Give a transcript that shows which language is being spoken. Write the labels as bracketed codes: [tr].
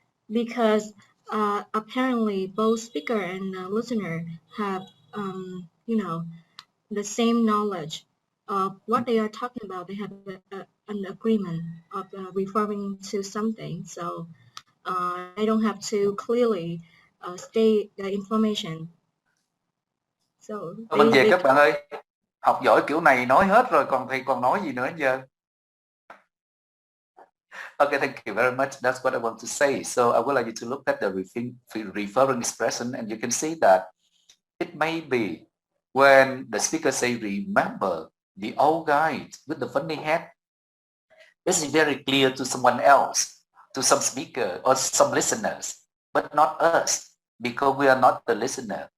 [en] Because apparently both speaker and listener have the same knowledge of what they are talking about. They have an agreement of referring to something, so I don't have to clearly state the information. So [vi] Mình về các bạn ơi, học giỏi kiểu này nói hết rồi, còn thầy còn nói gì nữa giờ? [en] Okay, thank you very much. That's what I want to say. So I would like you to look at the referring expression, and you can see that it may be when the speaker say, remember the old guy with the funny hat. This is very clear to someone else, to some speaker or some listeners, but not us, because we are not the listener.